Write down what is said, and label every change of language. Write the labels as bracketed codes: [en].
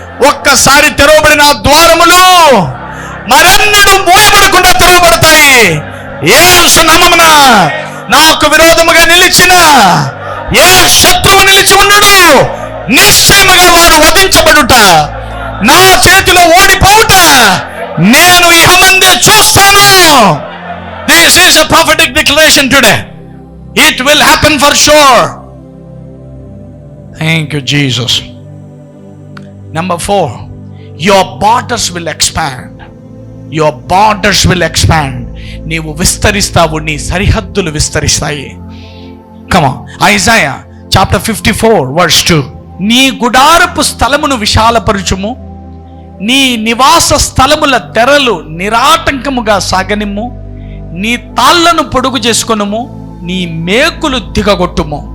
[te] ఒక్కసారి తెరవబడిన ద్వారములు మరెన్నడూ మూయబడకుండా తెరవబడతాయి. యేసు నామమున నాకు విరోధముగా నిలిచిన ఏ శత్రువు నిలిచి ఉండడు. నిశ్చయముగా వాడు వధించబడుట, నా చేతిలో ఓడిపోవుట నేను ఇహమందే చూస్తాను. [en] This is a prophetic declaration today. It will happen for sure. Thank you, Jesus. Number 4, your borders will expand. Your borders will expand. [te] నీవు విస్తరిస్తావు, నీ సరిహద్దులు విస్తరిస్తాయి. [en] Come on. Isaiah chapter 54 verse 2. [te] నీ గుడారపు స్థలమును విశాలపరచుము, నీ నివాస స్థలముల తెరలు నిరాటంకముగా సాగనిమ్ము, నీ తాళ్లను పొడుగు చేసుకొనుము, నీ మేకులు దిగగొట్టుము.